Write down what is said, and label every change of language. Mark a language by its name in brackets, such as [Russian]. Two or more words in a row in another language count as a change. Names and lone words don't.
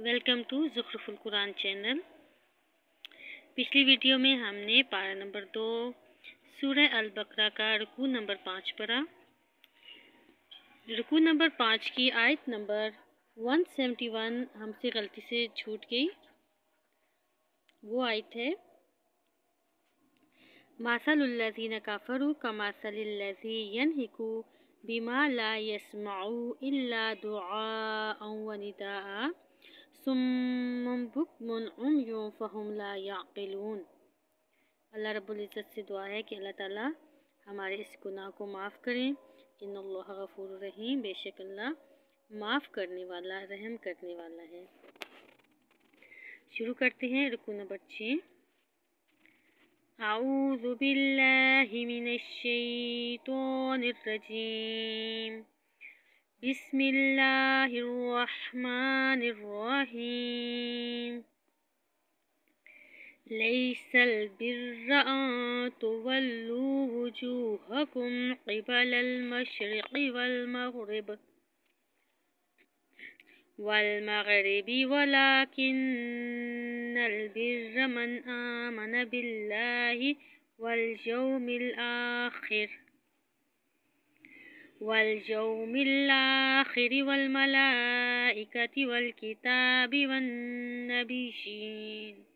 [English] welcome to [Hindi] ज़ुख़्रुफ़ुल कुरान चैनल। पिछली वीडियो में हमने पारा नंबर 2 सूरह अल बकरा का रुकू नंबर 5 पढ़ा। रुकू नंबर 5 की आयत नंबर 171 हमसे गलती से छूट गई। वो आयत है [Arabic] مثل الذين كفروا كمثل الذي ينعق بما لا يسمع إلا دعاء ونداء صم بكم عمي فهم لا يعقلون. [Hindi] अल्लाह [Arabic] رب العزة [Hindi] से दुआ है कि अल्लाह ताला हमारे इस गुनाह को माफ़ करें। [Arabic] إن الله غفور رحيم, [Hindi] बेशक अल्लाह माफ़ करने वाला, रहम करने वाला है। शुरू करते हैं रुकू नंबर 6। [Arabic] أعوذ بالله من الشيطان الرجيم. بسم الله الرحمن الرحيم. ليس البر أن تولوا وجوهكم قبل المشرق والمغرب ولكن البر من آمن بالله واليوم الآخر والملائكة والكتاب والنبيين